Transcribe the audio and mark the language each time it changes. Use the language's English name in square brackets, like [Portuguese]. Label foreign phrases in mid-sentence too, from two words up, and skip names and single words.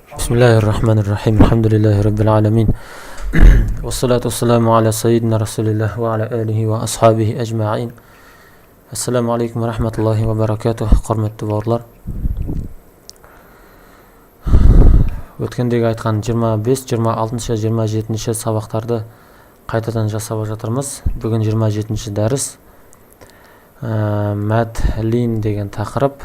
[Arabic] بسم الله الرحمن الرحيم الحمد لله رب العالمين والصلاة والسلام على سيدنا رسول الله وعلى آله وأصحابه أجمعين. السلام عليكم ورحمة الله وبركاته. [Kazakh] Құрметті бауырлар, өткендегі айтқан 25, 26, 27 сабақтарды қайтадан жасап жатырмыз. Бүгін 27 дәріс. Мәт лин деген тақырып.